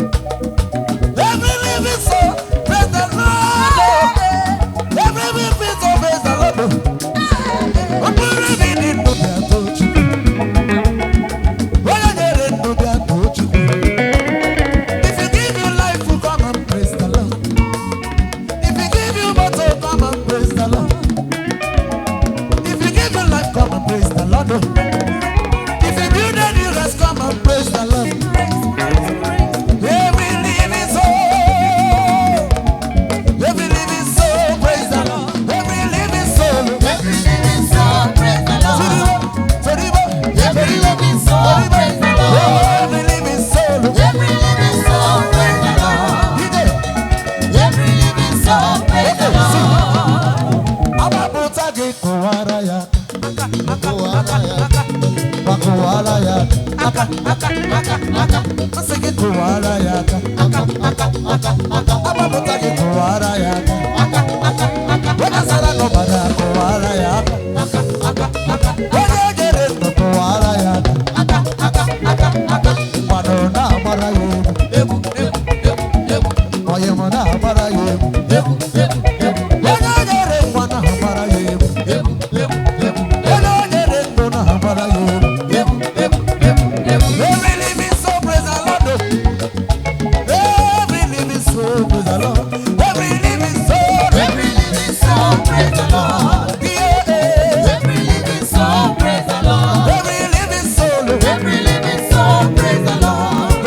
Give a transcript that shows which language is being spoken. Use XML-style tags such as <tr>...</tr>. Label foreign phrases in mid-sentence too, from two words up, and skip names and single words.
<en>Every living soul, praise the Lord. Every living soul, praise the Lord.</en> <ig>Ọ bụrụ na ị dị ndụ, bịa too Chukwu. Onye nyere ndụ, bịa too Chukwu.</ig> <en>If you give your life, come and praise the Lord. If he give you motor, come and praise the Lord. If he give you life, come and praise the Lord. If he build a new house, come and praise the Lord. Every living soul, every living soul, praise the Lord. Every living soul, Every living soul, praise the Lord. Soribo, Soribo, Every living soul, praise the Lord. Every living soul, Every living soul, praise the Lord. DJ, Every living soul, praise the Lord.</en> <ig>Agbapụta gị, kụwara ya aka. Kụwara ya aka. Gwa kụwara ya aka. Aka, aka, aka, aka. Asị gị, kụwara ya aka. Aka, aka, aka, aka. Agbapụta gị, kụwara ya aka. Aka, aka, aka, aka. Onye sara n'ọbara, kụwara ya aka. Aka, aka, aka, aka. Onye nyere ndụ, kụwara ya aka. Aka, aka, aka, aka. Mmadụ na-agbara ya egwu. Egwu. Onye mụ na-agbara ya egwu. Onye nyere nwa na-agbara ya egwu. Onye nyere ndụ na-agbara ya egwu.</ig> <en>Every living soul praise the Lord. Every living soul praise the Lord. Every living soul, every living soul, praise the Lord. Yeah. Every living soul, praise the Lord. Every living soul, every living soul, praise the Lord.</en>